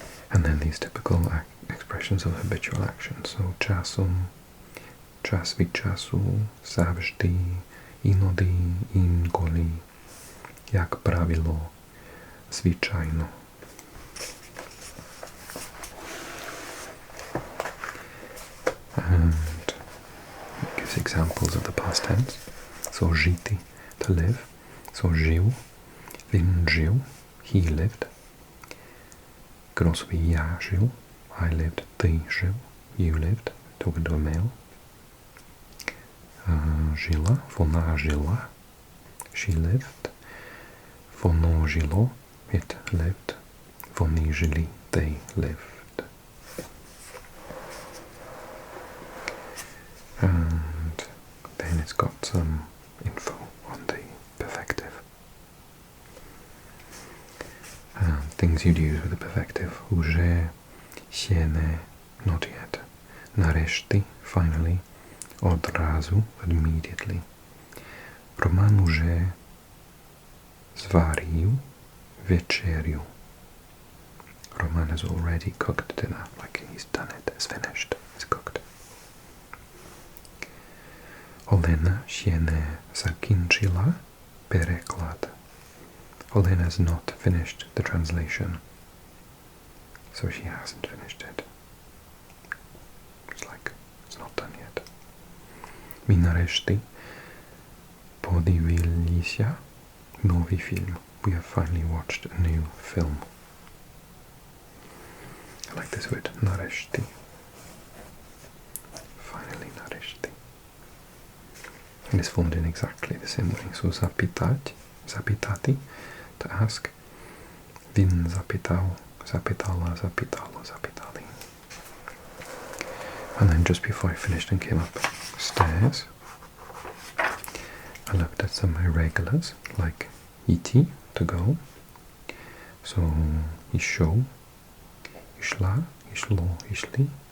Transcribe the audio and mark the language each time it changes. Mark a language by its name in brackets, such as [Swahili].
[English] And then these typical expressions of habitual action. [Ukrainian] So часом, час від часу, завжди, іноді, інколи, як правило, звичайно. [English] And it gives examples of the past tense. So жити, to live. So жив, [Ukrainian] він жив, [English] he lived. Could also be я жив, I lived, ты жив, you lived, talking to a male. [Ukrainian] Жила, вона жила, [English] she lived. [Ukrainian] Воно жило, [English] it lived. [Ukrainian] Вони жили, [English] they lived. And then it's got some info on the perfective. Things you'd use with the perfective. [Ukrainian] Уже, ще не, [English] not yet. [Ukrainian] Нарешті, finally. Одразу, immediately. Роман уже зварив вечерю. [English] Roman has already cooked dinner, like he's done it, it's finished, it's cooked. [Ukrainian] Олена ще не закінчила переклад. [English] Olena has not finished the translation, so she hasn't finished it. It's like, it's not done yet. [Ukrainian] Ми нарешті подивилися новий фільм. [English] We have finally watched a new film. I like this word, нарешті. Finally, нарешті. And it's formed in exactly the same way. So запитать, запитати, to ask. [Ukrainian] Він запитав, запитала, запитало, запитали. [English] And then just before I finished and came upstairs, I looked at some irregulars, like iti, to go. [Ukrainian] So, ішов, ішла, ішло, ішлі.